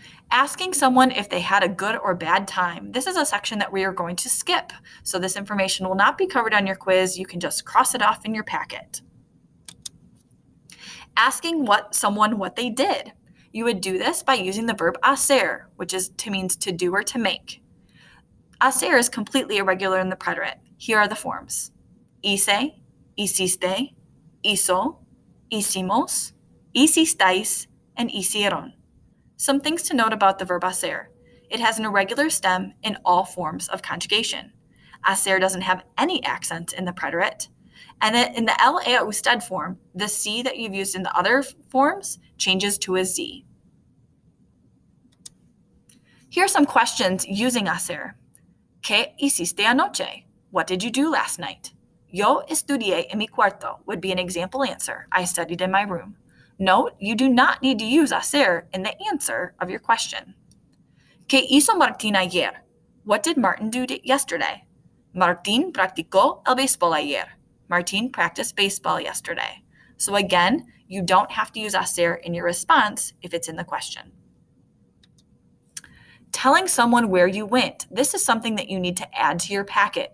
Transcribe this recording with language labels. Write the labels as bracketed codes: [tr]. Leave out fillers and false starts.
[en] Asking someone if they had a good or bad time. This is a section that we are going to skip, so this information will not be covered on your quiz. You can just cross it off in your packet. Asking someone what they did. You would do this by using the verb hacer, which means to do or to make. Hacer is completely irregular in the preterite. Here are the forms. [es] Hice, hiciste, hizo, hicimos, hicistais, and hicieron. [en] Some things to note about the verb hacer. It has an irregular stem in all forms of conjugation. Hacer doesn't have any accent in the preterite. And in the el ea usted form, the C that you've used in the other forms changes to a Z. Here are some questions using hacer. [es] ¿Qué hiciste anoche? [en] What did you do last night? [es] Yo estudié en mi cuarto [en] would be an example answer. I studied in my room. Note, you do not need to use hacer in the answer of your question. [es] ¿Qué hizo Martín ayer? [en] What did Martin do yesterday? [es] Martín practicó el béisbol ayer. [en] Martín practiced baseball yesterday. So again, you don't have to use hacer in your response if it's in the question. Telling someone where you went. This is something that you need to add to your packet.